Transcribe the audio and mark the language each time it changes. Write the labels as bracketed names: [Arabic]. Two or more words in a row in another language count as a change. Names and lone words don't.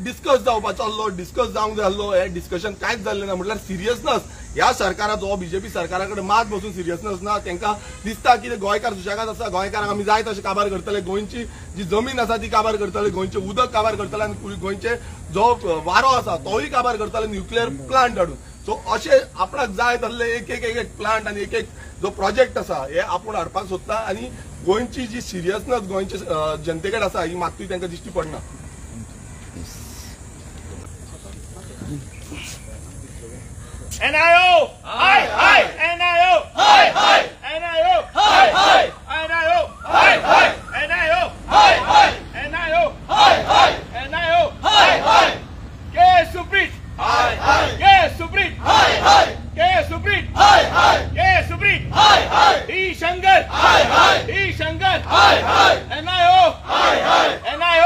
[Konkani] डिस्कस जावपाचो आसलो डिस्कस जावंक जाय आसलो हे डिस्कशन कांयच जाल्लें ना म्हटल्यार सिरियसनस ह्या सरकाराचो बीजेपी सरकारा कडेन मात बसून सिरियसनस ना तांकां दिसता की गोंयकार सुशेगाद आसा गोंयकारांक आमी जाय तशें काबार करतले गोंयची जी जमीन आसा ती काबार करतले गोंयचें उदक काबार करतले आनी गोंयचे जो वारो आसा तोय काबार करतले [English] nuclear plant [Konkani] हाडून सो अशें आपणाक जाय तसले एक एक प्लांट आनी एक जो प्रोजेक्ट आसा हे आपूण हाडपाक सोदता आनी गोंयची जी सिरियसनस गोंयचे जनते कडेन आसा ही मात्तूय तांकां दिश्टी पडना NIO! Hi! Hi! NIO! Hi! Hi! NIO! Hi! Hi! NIO! Hi! Hi! NIO! Hi! Hi! NIO! Hi! Hi! NIO! Hi! Hi! K. Suprit! Hi! Hi! K. Suprit! Hi! Hi! K. Suprit! Hi! Hi! K. Suprit! Hi! Hi! D. Shankar! Hi! Hi! D. Shankar! Hi! Hi! NIO! Hi! Hi! NIO!